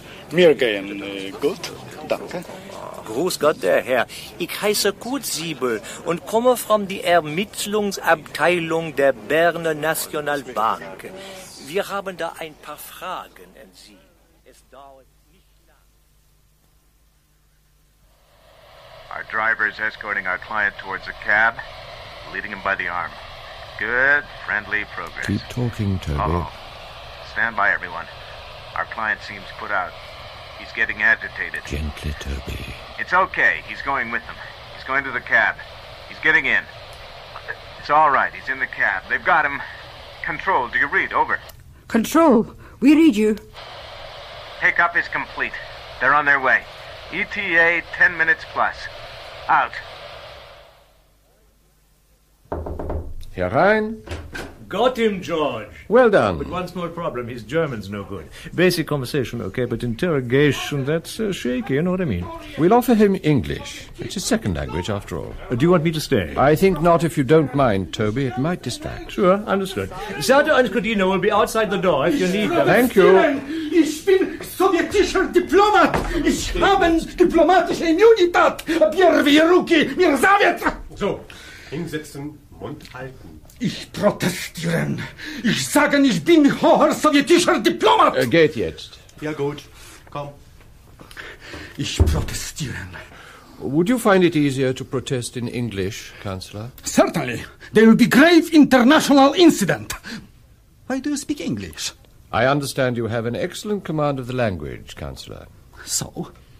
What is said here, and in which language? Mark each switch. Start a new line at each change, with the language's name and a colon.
German: Mir gehen gut, danke. Grüß Gott, der Herr. Ich heiße Kurt Siebel und komme von der Ermittlungsabteilung der Berner Nationalbank. Wir haben da ein paar Fragen an Sie. Es dauert nicht lang.
English: Our driver is escorting our client towards a cab, leading him by the arm. Good, friendly progress. Keep talking, Toby. Oh, stand by, everyone. Our client seems put out. He's getting agitated. Gently, Toby. It's okay. He's going with them. He's going to the cab. He's getting in. It's all right. He's in the cab. They've got him. Control, do you read? Over. Control, we read you. Pickup is complete. They're on their way. ETA, 10 minutes plus. Out.
German: Herein.
English: Got him, George. Well done. But one small problem. His German's no good. Basic conversation, okay, but interrogation, that's shaky, you know what I mean? We'll offer him English. It's his second language, after all. Do you want me to stay? I think not, if you don't mind, Toby. It might distract. Sure, understood. Sato and Codino will be outside the door if you need them. Thank you.
German: Ich bin sowjetischer Diplomat. Ich habe diplomatische Immunität. Wir Ruki, wir Sowjet. So, hinsetzen, Mund halten. Ich protestiere. Ich sage, ich bin hoher sowjetischer Diplomat. Geht jetzt. Ja, gut. Komm. Ich protestiere.
English: Would you find it easier to protest in English, Counselor? Certainly. There will be grave international incident. Why do you speak English? I understand you have an excellent command of the language, Counselor. So?